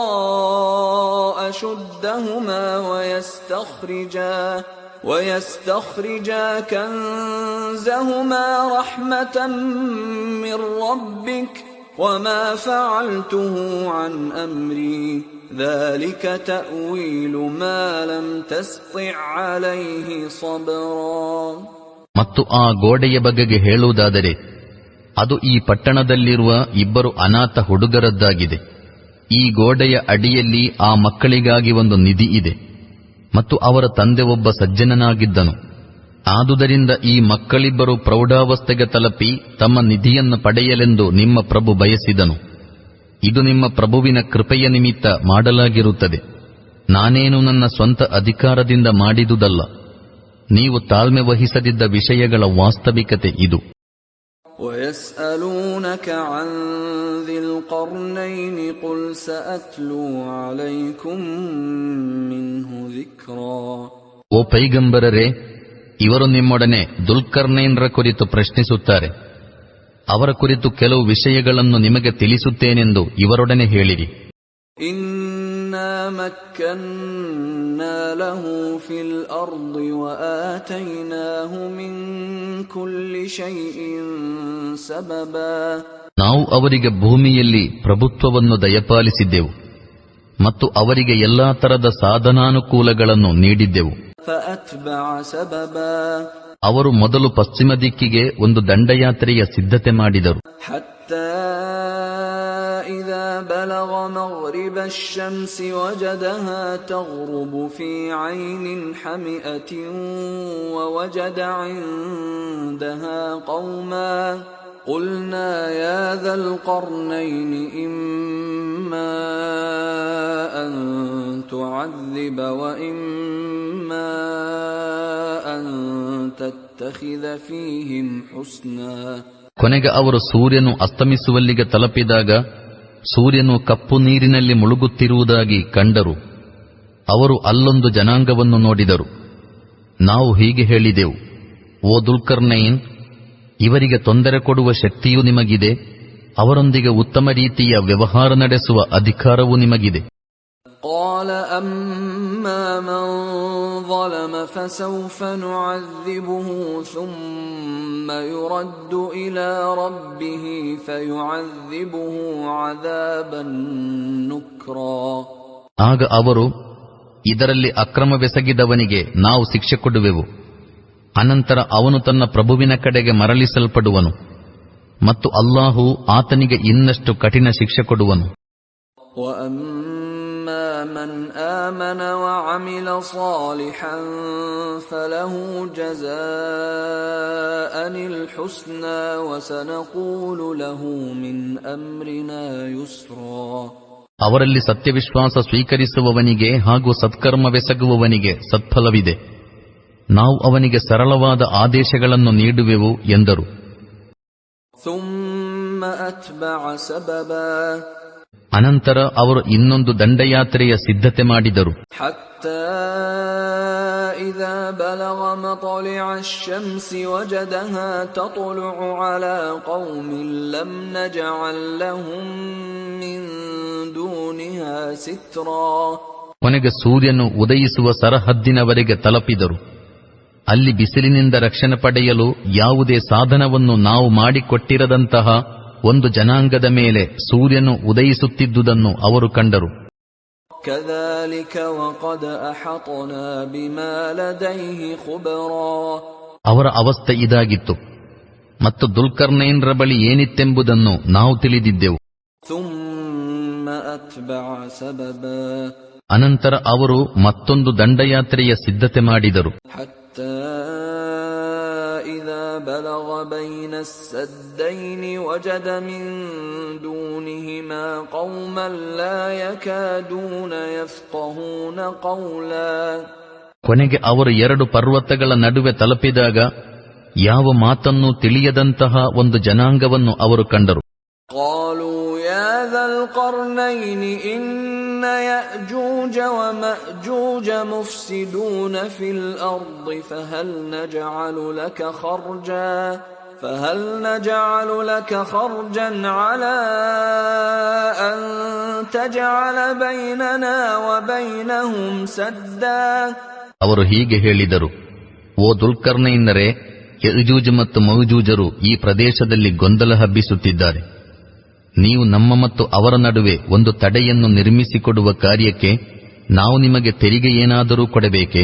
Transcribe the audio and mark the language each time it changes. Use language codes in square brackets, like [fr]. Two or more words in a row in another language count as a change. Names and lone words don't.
[ar] أشدهما ويستخرجا كنزهما رحمة من ربك وما فعلته عن أمري ذلك تأويل ما لم تسطع عليه صبرا. [kn] ಮತ್ತು ಆ ಗೋಡೆಯ ಬಗೆಗೆ ಹೇಳುವುದಾದರೆ ಅದು ಈ ಪಟ್ಟಣದಲ್ಲಿರುವ ಇಬ್ಬರು ಅನಾಥ ಹುಡುಗರದ್ದಾಗಿದೆ. ಈ ಗೋಡೆಯ ಅಡಿಯಲ್ಲಿ ಆ ಮಕ್ಕಳಿಗಾಗಿ ಒಂದು ನಿಧಿ ಇದೆ ಮತ್ತು ಅವರ ತಂದೆ ಒಬ್ಬ ಸಜ್ಜನನಾಗಿದ್ದನು. ಆದುದರಿಂದ ಈ ಮಕ್ಕಳಿಬ್ಬರು ಪ್ರೌಢಾವಸ್ಥೆಗೆ ತಲುಪಿ ತಮ್ಮ ನಿಧಿಯನ್ನು ಪಡೆಯಲೆಂದು ನಿಮ್ಮ ಪ್ರಭು ಬಯಸಿದನು. ಇದು ನಿಮ್ಮ ಪ್ರಭುವಿನ ಕೃಪೆಯ ನಿಮಿತ್ತ ಮಾಡಲಾಗಿರುತ್ತದೆ. ನಾನೇನು ನನ್ನ ಸ್ವಂತ ಅಧಿಕಾರದಿಂದ ಮಾಡಿದುದಲ್ಲ. ನೀವು ತಾಳ್ಮೆ ವಹಿಸದಿದ್ದ ವಿಷಯಗಳ ವಾಸ್ತವಿಕತೆ ಇದು. [ar] وَيَسْأَلُونَكَ عَنْ ذِي الْقَرْنَيْنِ قُلْ سَأَتْلُو عَلَيْكُمْ مِنْهُ ذِكْرًا. [kn] ಓ ಪೈಗಂಬರರೇ, ಇವರು ನಿಮ್ಮೊಡನೆ ದುಲ್ಕರ್ನೈನ್ರ ಕುರಿತು ಪ್ರಶ್ನಿಸುತ್ತಾರೆ. ಅವರ ಕುರಿತು ಕೆಲವು ವಿಷಯಗಳನ್ನು ನಿಮಗೆ ತಿಳಿಸುತ್ತೇನೆಂದು ಇವರೊಡನೆ ಹೇಳಿರಿ. [ar] إِنَّا مَكَّنَّا لَهُ فِي الْأَرْضِ وَآتَيْنَاهُ مِنْ كُلِّ شَيْءٍ سَبَبًا. [kn] ನಾವು ಅವರಿಗೆ ಭೂಮಿಯಲ್ಲಿ ಪ್ರಭುತ್ವವನ್ನು ದಯಪಾಲಿಸಿದ್ದೆವು ಮತ್ತು ಅವರಿಗೆ ಎಲ್ಲಾ ತರದ ಸಾಧನಾನುಕೂಲಗಳನ್ನು ನೀಡಿದ್ದೆವು. [ar] فأتبع سببا [kn] ಅವರು ಮೊದಲು ಪಶ್ಚಿಮ ದಿಕ್ಕಿಗೆ ಒಂದು ದಂಡಯಾತ್ರೆಯ ಸಿದ್ಧತೆ ಮಾಡಿದರು. [ar] حتى إذا بلغ مغرب الشمس وجدها تغرب في عين حمئة ووجد عندها قوما قلنا يا ذا القرنين إما أن تعذب وإما أن تتخذ فيهم حسنا. [kn] ಕೊನೆಗೆ ಅವರು ಸೂರ್ಯನು ಅಸ್ತಮಿಸುವಲ್ಲಿಗೆ ತಲುಪಿದಾಗ ಸೂರ್ಯನು ಕಪ್ಪು ನೀರಿನಲ್ಲಿ ಮುಳುಗುತ್ತಿರುವುದಾಗಿ ಕಂಡರು. ಅವರು ಅಲ್ಲೊಂದು ಜನಾಂಗವನ್ನು ನೋಡಿದರು. ನಾವು ಹೀಗೆ ಹೇಳಿದೆವು, ಓ ದುಲ್ಕರ್ನೈನ್, ಇವರಿಗೆ ತೊಂದರೆ ಕೊಡುವ ಶಕ್ತಿಯೂ ನಿಮಗಿದೆ, ಅವರೊಂದಿಗೆ ಉತ್ತಮ ರೀತಿಯ ವ್ಯವಹಾರ ನಡೆಸುವ ಅಧಿಕಾರವೂ ನಿಮಗಿದೆ. [ar] قال أما من ظلم فسوف نعذبه ثم يرد إلى ربه فيعذبه عذابا نكرا. [kn] ಆಗ ಅವರು, ಇದರಲ್ಲಿ ಅಕ್ರಮವೆಸಗಿದವನಿಗೆ ನಾವು ಶಿಕ್ಷೆ ಕೊಡುವೆವು, ಅನಂತರ ಅವನು ತನ್ನ ಪ್ರಭುವಿನ ಕಡೆಗೆ ಮರಳಿಸಲ್ಪಡುವನು ಮತ್ತು ಅಲ್ಲಾಹು ಆತನಿಗೆ ಇನ್ನಷ್ಟು ಕಠಿಣ ಶಿಕ್ಷೆ ಕೊಡುವನು. [ar] وَأَمَّا مَنْ آمَنَ وَعَمِلَ صَالِحًا فَلَهُ جَزَاءً الْحُسْنَى وَسَنَقُولُ لَهُ مِنْ أَمْرِنَا يُسْرًا. [kn] ಅವರಲ್ಲಿ ಸತ್ಯವಿಶ್ವಾಸ ಸ್ವೀಕರಿಸುವವನಿಗೆ ಹಾಗೂ ಸತ್ಕರ್ಮವೆಸಗುವವನಿಗೆ ಸತ್ಫಲವಿದೆ, ನಾವು ಅವನಿಗೆ ಸರಳವಾದ ಆದೇಶಗಳನ್ನು ನೀಡುವೆವು ಎಂದರು. [ar] ثُمَّ أَتْبَعَ سَبَبًا [kn] ಅನಂತರ ಅವರು ಇನ್ನೊಂದು ದಂಡಯಾತ್ರೆಯ ಸಿದ್ಧತೆ ಮಾಡಿದರು. [ar] حتى إذا بلغ مطلع الشمس وجدها تطلع على قوم لم نجعل لهم من دونها سترا. [kn] ಕೊನೆಗೆ ಸೂರ್ಯನು ಉದಯಿಸುವ ಸರಹದ್ದಿನವರೆಗೆ ತಲುಪಿದರು. ಅಲ್ಲಿ ಬಿಸಿಲಿನಿಂದ ರಕ್ಷಣೆ ಪಡೆಯಲು ಯಾವುದೇ ಸಾಧನವನ್ನು ನಾವು ಮಾಡಿಕೊಟ್ಟಿರದಂತಹ ಒಂದು ಜನಾಂಗದ ಮೇಲೆ ಸೂರ್ಯನು ಉದಯಿಸುತ್ತಿದ್ದುದನ್ನು ಅವರು ಕಂಡರು. [ar] كذلك وقد أحطنا بما لديه خبرا. [kn] ಅವರ ಅವಸ್ಥೆ ಇದಾಗಿತ್ತು ಮತ್ತು ದುಲ್ಕರ್ನೈನ್ರ ಬಳಿ ಏನಿತ್ತೆಂಬುದನ್ನು ನಾವು ತಿಳಿದಿದ್ದೆವು. [ar] ثم أتبع سببا [kn] ಅನಂತರ ಅವರು ಮತ್ತೊಂದು ದಂಡಯಾತ್ರೆಯ ಸಿದ್ಧತೆ ಮಾಡಿದರು. [ar] حتى إذا بلغ بين السدين وجد من دونهما قوما لا يكادون يفقهون قولا. [kn] ಕೊನೆಗೆ ಅವರು ಎರಡು ಪರ್ವತಗಳ ನಡುವೆ ತಲುಪಿದಾಗ ಯಾವ ಮಾತನ್ನೂ ತಿಳಿಯದಂತಹ ಒಂದು ಜನಾಂಗವನ್ನು ಅವರು ಕಂಡರು. [ar] قالوا يا ذا القرنين إن يأجوج ومأجوج مفسدون في الأرض فهل نجعل لك خرجا على أن تجعل بيننا وبينهم سدا. [kn] ಅವರು ಹೀಗೆ ಹೇಳಿದರು, ಓ ದುಲ್ಕರ್ನೈನರೇ, ಯಜೂಜ್ ಮತ್ತು ಮೌಜೂಜರು ಈ ಪ್ರದೇಶದಲ್ಲಿ ಗೊಂದಲ ಹಬ್ಬಿಸುತ್ತಿದ್ದಾರೆ. ನೀವು ನಮ್ಮ ಮತ್ತು ಅವರ ನಡುವೆ ಒಂದು ತಡೆಯನ್ನು ನಿರ್ಮಿಸಿಕೊಡುವ ಕಾರ್ಯಕ್ಕೆ ನಾವು ನಿಮಗೆ ತೆರಿಗೆ ಏನಾದರೂ ಕೊಡಬೇಕೇ?